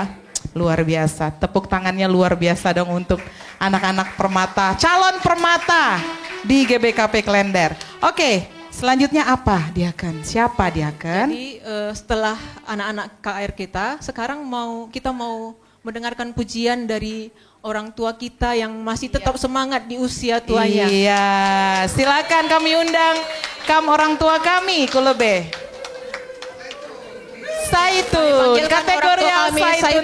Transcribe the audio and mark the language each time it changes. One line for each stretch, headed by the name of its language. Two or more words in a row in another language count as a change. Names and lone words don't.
Indonesian: Luar biasa, tepuk tangannya luar biasa dong untuk anak-anak permata, calon permata di GBKP Klender. Oke, selanjutnya apa Diaken? Siapa Diaken? Jadi setelah anak-anak KR kita, sekarang kita mau mendengarkan pujian dari orang tua kita yang masih tetap semangat di usia tuanya. Iya, silakan kami undang orang tua kami, Kulebe. Saitun, kategorial Saitun.